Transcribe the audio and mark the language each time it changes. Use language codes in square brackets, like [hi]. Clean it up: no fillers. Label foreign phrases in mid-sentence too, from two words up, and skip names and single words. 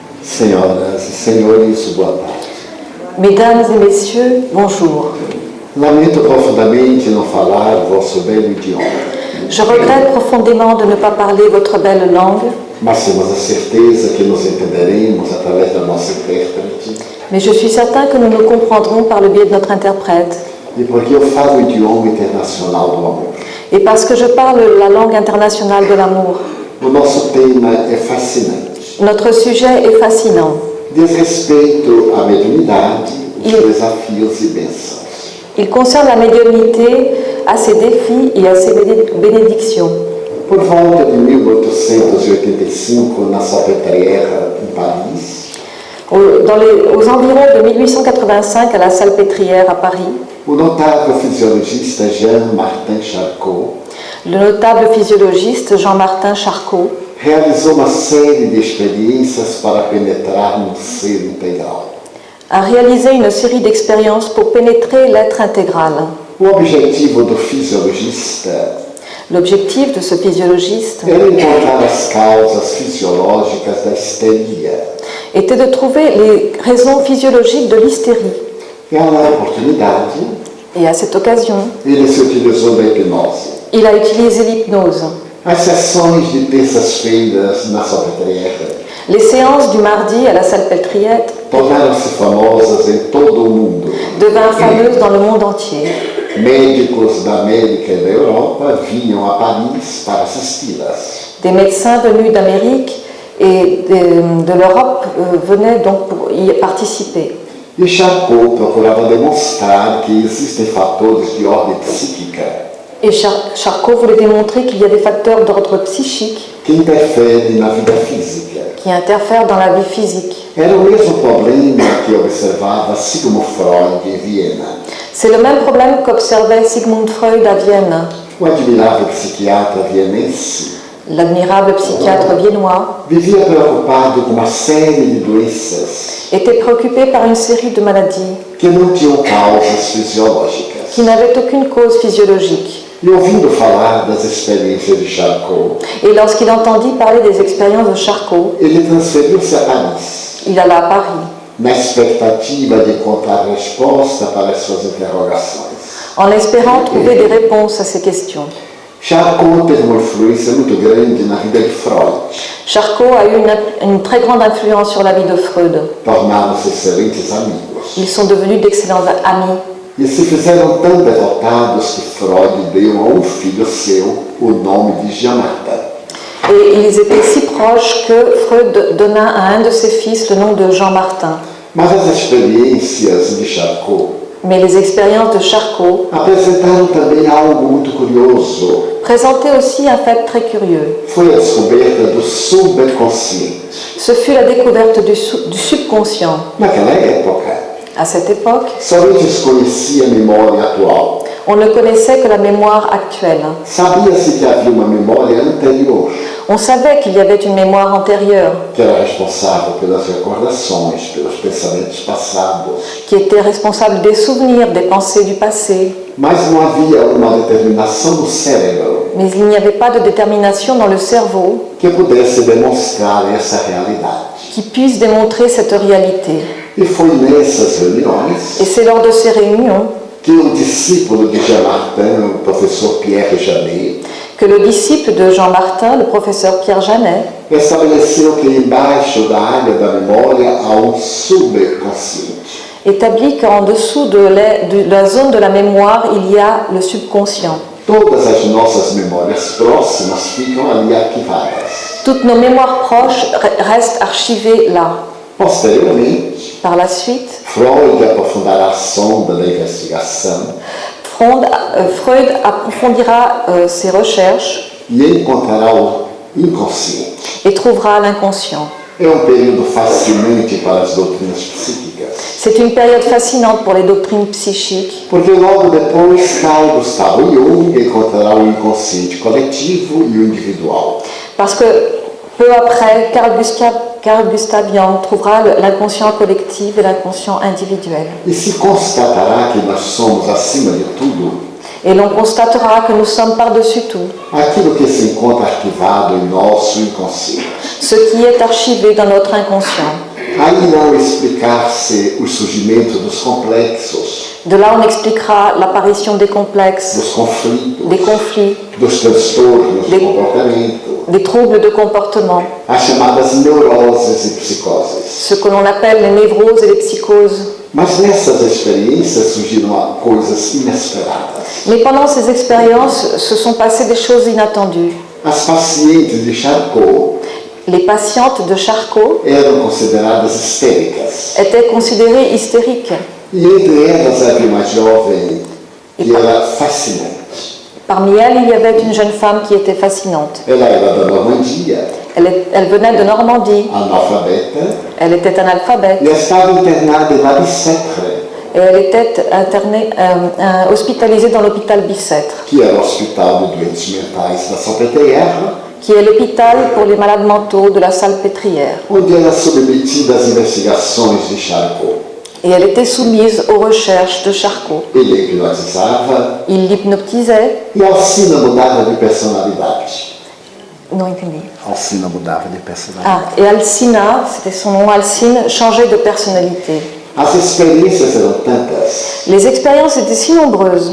[pt] Senhoras e senhores, boa tarde. [fr] Mesdames et messieurs, bonjour. [pt] Lamento profundamente não falar vosso belo idioma, [fr] Je regrette profondément de ne pas parler votre belle langue, [pt] mas temos a certeza que nos entenderemos através da nossa intérprete. [fr] mais je suis certain que nous nous comprendrons par le biais de notre interprète. [pt] E porque eu falo o idioma internacional do amor. [fr] Et parce que je parle la langue internationale de l'amour. [pt] O nosso tema é fascinante. [fr] Notre sujet est fascinant. [pt] Diz respeito à mediunidade, os desafios e bênçãos. [fr] Il concerne la médiumnité, à ses défis et à ses bénédictions. [pt] Por volta de 1885, na Salpêtrière, em Paris, [fr] Aux environs de 1885, à la Salpêtrière à Paris, [pt] o notável fisiologista Jean-Martin Charcot [fr] le notable physiologiste Jean-Martin Charcot [pt] realizou uma série de experiências para penetrar no ser integral. [fr] a réalisé une série d'expériences pour pénétrer l'être intégral. [pt] O objetivo do fisiologista [fr] L'objectif de ce physiologiste [pt] era encontrar as causas fisiológicas da histeria. [fr] était de trouver les raisons physiologiques de l'hystérie. [pt] E à oportunidade, [fr] Et à cette occasion, [pt] ele se utilizou da hipnose. [fr] il a utilisé l'hypnose. [pt] As sessões de terças-feiras na Salpêtrière [fr] Les séances du mardi à la Salpêtrière [pt] tornaram-se famosas em todo o mundo. [fr] devinrent fameuses dans le monde entier. [pt] Médicos da América e da Europa vinham a Paris para assisti-las. [fr] Des médecins venus d'Amérique et de l'Europe venaient donc pour y participer. [pt] E Charcot procurava demonstrar que existem fatores de ordem psíquica [fr] Et Charcot voulait démontrer qu'il y a des facteurs d'ordre psychique [pt] que interferem na vida física. [fr] qui interfèrent dans la vie physique. [pt] Era o mesmo problema que observava Sigmund Freud em Viena. [fr] C'est le même problème qu'observait Sigmund Freud à Vienne, [pt] O admirável psiquiatra vienense [fr] l'admirable psychiatre viennois, [pt] vivia preocupado com uma série de doenças [fr] était préoccupé par une série de maladies [pt] que não tinham causas fisiológicas. [fr] qui n'avaient aucune cause physiologique. [pt] E ouvindo falar das experiências de Charcot, [fr] Et lorsqu'il entendit parler des expériences de Charcot, [pt] ele transferiu-se a Paris, [fr] il alla à Paris, [pt] na expectativa de encontrar resposta para as suas interrogações. [fr] en espérant trouver des réponses à ces questions. [pt] Charcot teve uma influência muito grande na vida de Freud. [fr] Charcot a eu une très grande influence sur la vie de Freud. [pt] Tornaram-se excelentes amigos. [fr] Ils sont devenus d'excellents amis. [pt] E se fizeram tão devotados que Freud deu a um filho seu o nome de Jean-Martin. [fr] Et ils étaient si proches que Freud donna à un de ses fils le nom de Jean-Martin. [pt] Mas as experiências de Charcot [fr] Mais les expériences de Charcot [pt] apresentaram também algo muito curioso. [fr] présentaient aussi un fait très curieux. [pt] Foi a descoberta do subconsciente. [fr] Ce fut la découverte du subconscient. [pt] Naquela época, [fr] À cette époque, [pt] somente se conhecia a memória atual. [fr] on ne connaissait que la mémoire actuelle. [pt] Sabia-se que havia uma memória anterior, [fr] On savait qu'il y avait une mémoire antérieure [pt] que era responsável pelas recordações, pelos pensamentos passados. [fr] qui était responsable des souvenirs, des pensées du passé. [pt] Mas não havia uma determinação do cérebro [fr] Mais il n'y avait pas de détermination dans le cerveau [pt] que pudesse demonstrar essa realidade. [fr] qui puisse démontrer cette réalité. [pt] E foi nessas reuniões [fr] Et c'est lors de ces réunions [pt] que o discípulo de Jean-Martin, o professor Pierre Janet, [fr] que le disciple de Jean-Martin, le professeur Pierre Janet, [pt] estabeleceu que embaixo da área da memória há um subconsciente. [fr] établit qu'en dessous de la zone de la mémoire, il y a le subconscient. [pt] Todas as nossas memórias próximas ficam ali arquivadas. [fr] Toutes nos mémoires proches restent archivées là. [pt] Posteriormente, [fr] Par la suite, [pt] Freud aprofundará a sonda da investigação [fr] Freud approfondira ses recherches [pt] e encontrará o inconsciente. [fr] et trouvera l'inconscient. [pt] É um período fascinante para as doutrinas psíquicas, [fr] C'est une période fascinante pour les doctrines psychiques, [pt] porque logo depois Carl Gustav Jung encontrará o inconsciente coletivo e o individual. [fr] parce que peu après, Carl Gustav Jung trouvera l'inconscient collectif et l'inconscient individuel. [pt] E se constatará que nós somos, acima de tudo, [fr] Et l'on constatera que nous sommes par-dessus tout [pt] aquilo que se encontra arquivado em nosso inconsciente. [fr] ce qui est archivé dans notre inconscient. [pt] Aí irão explicar-se o surgimento dos complexos, [fr] De là, on expliquera l'apparition des complexes, [pt] dos conflitos, [fr] des conflits, [pt] dos transtornos [fr] De- [pt] do comportamento, [fr] des troubles de comportement, [pt] as chamadas neuroses e psicoses. [fr] ce que l'on appelle les névroses et les psychoses. [pt] Mas nessas experiências surgiram coisas inesperadas. [fr] Mais pendant ces expériences, se sont passées des choses inattendues. [pt] As pacientes de Charcot [fr] Les patientes de Charcot [pt] eram consideradas histéricas. [fr] étaient considérées hystériques. [pt] E entre elas havia uma jovem que era fascinante. [fr] Parmi elles, il y avait une jeune femme qui était fascinante. [pt] Ela era da Normandia, [fr] Elle venait de Normandie, [pt] analfabeta, [fr] elle était analphabète [pt] e estava internada em La Bicêtre, [fr] et elle était hospitalisée dans l'hôpital Bicêtre, [pt] que era o hospital de doentes mentais da Salpêtrière, [fr] qui est l'hôpital pour les malades mentaux de la Salpêtrière. [pt] onde era submetida às investigações de Charcot. [fr] Et elle était soumise aux recherches de Charcot. [pt] Ele hipnotizava [fr] Il l'hypnotisait. [pt] e Alcina mudava de personalidade. Non, entendi. Alcina mudava de personalidade. [fr] Et Alcina, c'était son nom, Alcine, changeait de personnalité. [pt] As experiências eram tantas [fr] Les expériences étaient si nombreuses